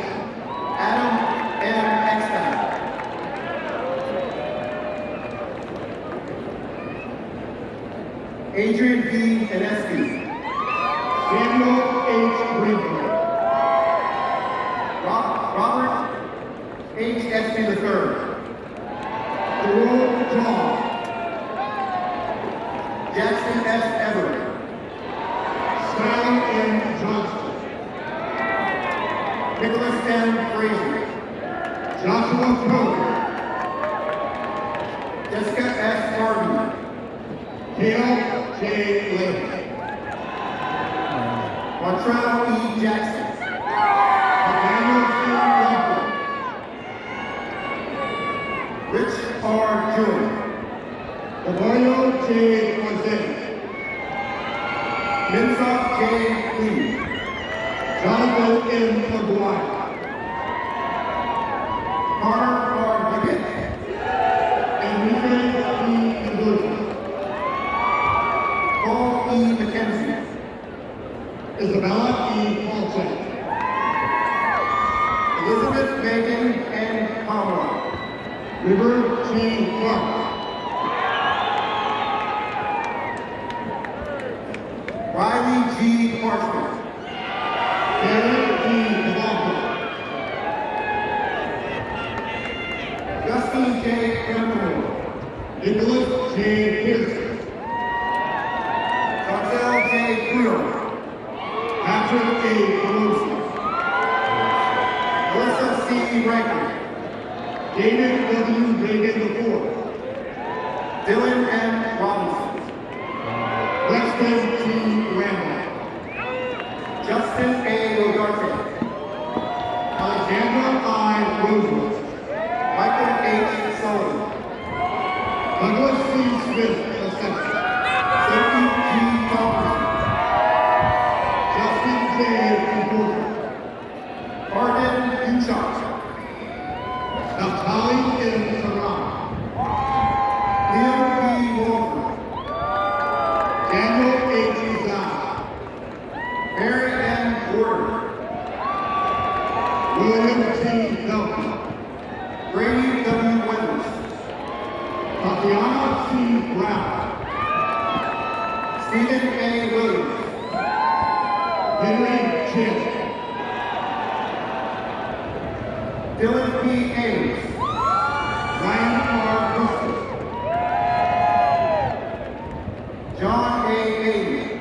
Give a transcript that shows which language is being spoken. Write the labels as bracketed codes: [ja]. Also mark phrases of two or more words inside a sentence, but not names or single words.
[en] Adam M. Eckstein. Adrian B. Inesky. Samuel H. Brinkley. Robert H. Espy III. Jerome John. Jackson S. Everett. Skylar N. Johnson. Nicholas M. Frazier. Joshua Poe. Dale J. Lake. Martrell E. Jackson. Daniel C. Walker. Rich R. Joy. Gabriel J. Jose. Minsa J. Lee. Jonathan M. McGuire. Connor R. Biggett. Enrique E. Mendoza. Paul E. McKenzie. Isabella E. Paulson. Elizabeth Megan N. Conroy. River G. Clark. Riley G. Parsons. Derek D. Cavalco. Justin J. Campbell. Nicholas J. Pearson. Chantel J. Creel. Patrick A. Pelosi. Melissa C. Rankin. David W. Reagan IV. Dylan M. Robinson. Weston T. Randall. Justin A. Rodarte. Alexandra I. Rosewood. Michael H. Sullivan. Douglas C. Smith, Assistant. Sophie G. Thompson. Justin J. Porter. Arden Duchamp. Naftali M. Saran. Liam P. Walker. Daniel H. Zahn. Mary M. Gordon. William T. Belton. Brady W. Winters. Tatiana C. Brown. Stephen A. Williams. Henry Chin. Dylan P. Ames. Ryan R. Brewster. John A. Ames.